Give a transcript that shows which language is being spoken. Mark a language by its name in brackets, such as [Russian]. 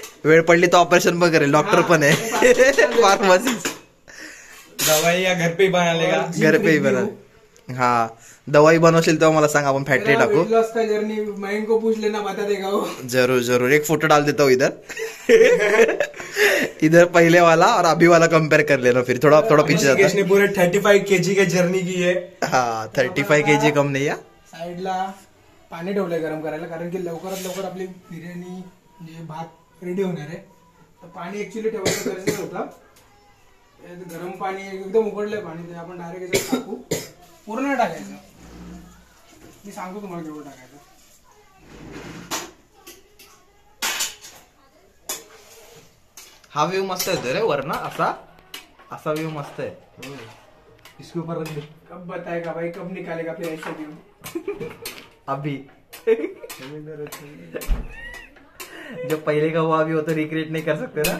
[Marathi] वेळ पडली तर ऑपरेशन पण करेल, डॉक्टर पण आहे. फार्मसिस्ट. [Hindi] दवाई या घर पे ही बना लेगा. घर पे ही बना. [Marathi] हा दवाई बनवशील तेव्हा मला सांग, आपण फॅक्ट्री टाकू. [Hindi] वेट लॉस का जर्नी मयंक को पूछ लेना, बता देगा वो. जरूर एक फोटो डाल देता हूँ इधर पहले वाला और अभी वाला कंपेयर कर लेना, फिर थोड़ा पीछे जाता ऋषिकेश ने पूरे 35 kg की जर्नी की है. हाँ 35 kg कम नहीं है. [Marathi] साईडला पाणी ठेवलंय गरम करायला, कारण की लवकरात लवकर आपली बिर्याणी म्हणजे भात रेडी होणार आहे. तर पाणी ऍक्च्युली ठेवायचं गरजेचं होतं. गरम पाणी एकदम उकडलंय पाणी, ते आपण डायरेक्ट याच्यात टाकू. पूर्ण टाकायचं. मी सांगतो तुम्हाला केवढं टाकायचं. हा व्ह्यू मस्त येतो रे वरना, असा व्ह्यू मस्त है. [Hindi] इसके ऊपर रख दे. कब बताएगा भाई, कब निकालेगा फिर ऐसे व्यू. अभी जो पहले का हुआ अभी वो तो रिक्रिएट नहीं कर सकते ना.